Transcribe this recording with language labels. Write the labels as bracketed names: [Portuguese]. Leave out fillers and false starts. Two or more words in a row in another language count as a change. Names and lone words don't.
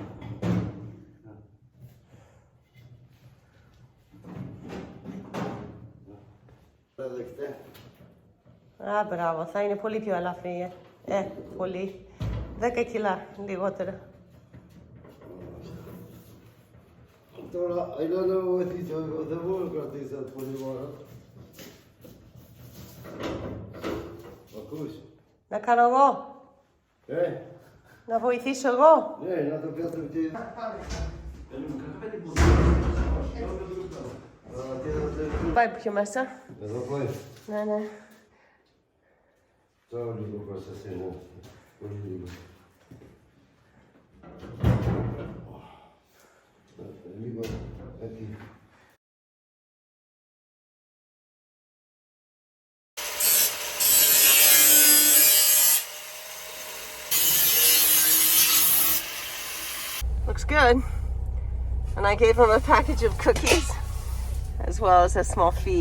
[Greek] Α, μπράβο, θα είναι πολύ πιο ελαφρύ, πολύ. 10 κιλά, λιγότερο. Τώρα, [English] I don't know what is the work is that for you. [Greek] Ακούς. Να κάνω εγώ. Να βοηθήσω εγώ. Ναι, να το πιάσουμε και... Πάει πιο μέσα. Εδώ πάει. Ναι, ναι. Τώρα λίγο προς εσένα. Πολύ λίγο. Λίγο εκεί. [English] Looks good. And I gave him a package of cookies as well as a small fee.